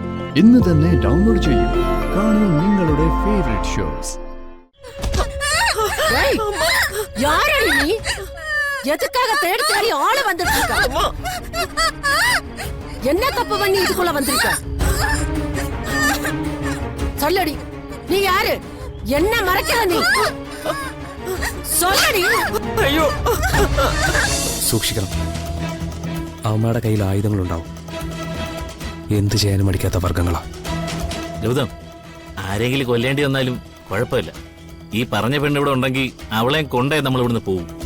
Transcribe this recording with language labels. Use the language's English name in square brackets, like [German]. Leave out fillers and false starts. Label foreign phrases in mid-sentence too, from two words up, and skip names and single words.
[Malayalam] ഇന്ന് തന്നെ ഡൗൺലോഡ് ചെയ്യൂ. കാണൂ നിങ്ങളുടെ [English] favourite shows. [Tamil] யாரடி நீ? எதுக்காக தேடி தேடி ஆள வந்துட்டு இருக்க? என்ன தப்பு பண்ணி இதுக்குள்ள வந்திருக்க? சொல்லடி, நீ யாரு? என்ன மறைக்கிற நீ? சொல்லடி. [Malayalam] അയ്യോ, സൂക്ഷിക്കണം. അവന്മാരുടെ കയ്യിൽ ആയുധങ്ങളുണ്ടാവും. എന്ത് ചെയ്യാനും മടിക്കാത്ത വർഗങ്ങളാ. ഗൗതം, ആരെങ്കിലും കൊല്ലേണ്ടി വന്നാലും കുഴപ്പമില്ല. ഈ പറഞ്ഞ പെണ്ണ് ഇവിടെ ഉണ്ടെങ്കിൽ അവളെ കൊണ്ടേ നമ്മൾ ഇവിടുന്ന് പോവും.